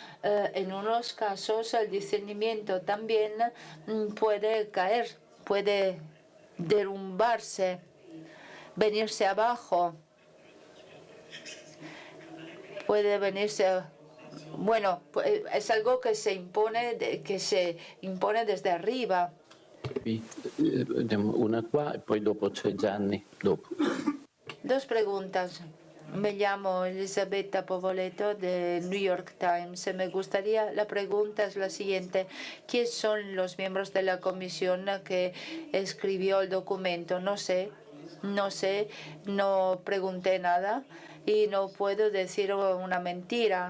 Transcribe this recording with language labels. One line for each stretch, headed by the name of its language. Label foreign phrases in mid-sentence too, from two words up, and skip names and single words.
Spanish: el discernimiento también puede caer, puede derrumbarse, venirse abajo, puede venirse. Bueno, es algo que se impone desde arriba.
Italian: Una qua e poi dopo c'è Gianni. Dopo.
Spanish: Dos preguntas. Me llamo Elisabetta Povoleto de New York Times. La pregunta es la siguiente. ¿Quiénes son los miembros de la comisión que escribió el documento? No sé, no pregunté nada y no puedo decir una mentira.